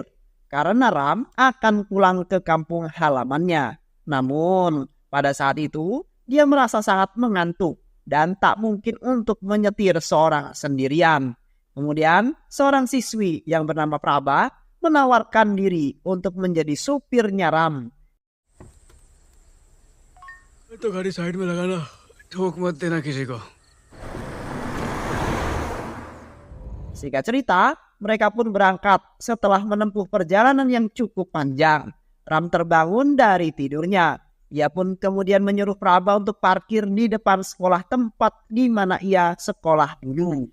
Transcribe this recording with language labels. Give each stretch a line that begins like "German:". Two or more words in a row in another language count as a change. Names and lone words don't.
Indonesian: Karena Ram akan pulang ke kampung halamannya. Namun, pada saat itu, dia merasa sangat mengantuk dan tak mungkin untuk menyetir seorang sendirian. Kemudian, seorang siswi yang bernama Prabha menawarkan diri untuk menjadi supirnya Ram.
Hindi: तो गाड़ी साइड में लगाना, ठोक मत देना किसी को।
Indonesian: Singkat cerita, mereka pun berangkat setelah menempuh perjalanan yang cukup panjang. Ram terbangun dari tidurnya. Ia pun kemudian menyuruh Prabha untuk parkir di depan sekolah tempat di mana ia sekolah dulu.